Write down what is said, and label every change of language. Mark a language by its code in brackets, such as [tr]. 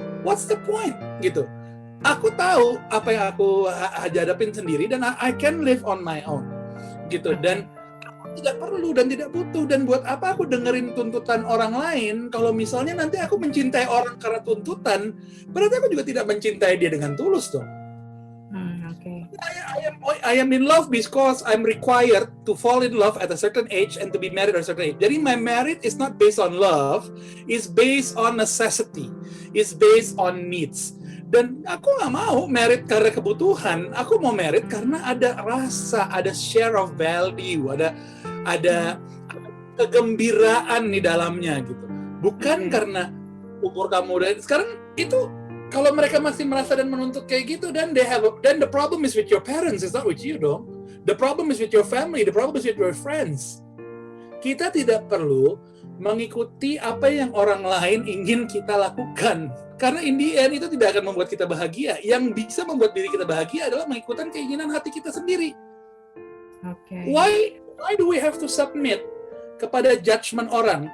[en] What's the point [id] gitu? Aku tahu apa yang aku hadapin sendiri dan [en] I can live on my own [id] gitu, dan tidak perlu dan tidak butuh. Dan buat apa aku dengerin tuntutan orang lain kalau misalnya nanti aku mencintai orang karena tuntutan, berarti aku juga tidak mencintai dia dengan tulus dong. [en] Okay. I am in love because I'm required to fall in love at a certain age and to be married at a certain age. [id] Jadi [en] my marriage is not based on love, it's based on necessity, it's based on needs. [id] Dan aku nggak mau married karena kebutuhan, aku mau married karena ada rasa, ada [en] share of value, [id] ada kegembiraan di dalamnya gitu. Bukan karena umur kamu udah sekarang itu. Kalau mereka masih merasa dan menuntut kayak gitu, [en] then the problem is with your parents, it's not with you [id] dong. [en] The problem is with your family, the problem is with your friends. [id] Kita tidak perlu mengikuti apa yang orang lain ingin kita lakukan. Karena [en] in the end [id] itu tidak akan membuat kita bahagia. Yang bisa membuat diri kita bahagia adalah mengikuti keinginan hati kita sendiri. [en] Okay. Why do we have to submit [id] kepada [en] judgement orang?